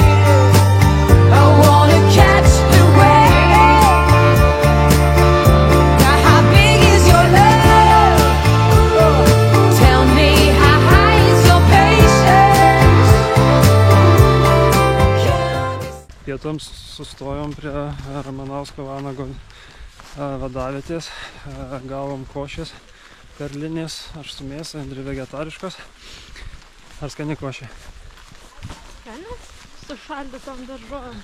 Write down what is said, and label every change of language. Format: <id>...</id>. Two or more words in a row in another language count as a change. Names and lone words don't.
<en>I wanna catch the wave. Now how big is your love? Tell me, how high is your patience? Can I be</en> <lt>Pietums sustojom prie Ramanausko vanago vadavietės, gavom košės, perlinės, aš su mėsa, Andri vegetariškos. Ar skani košė? Skanis? Su šaldytom daržovėm.</lt>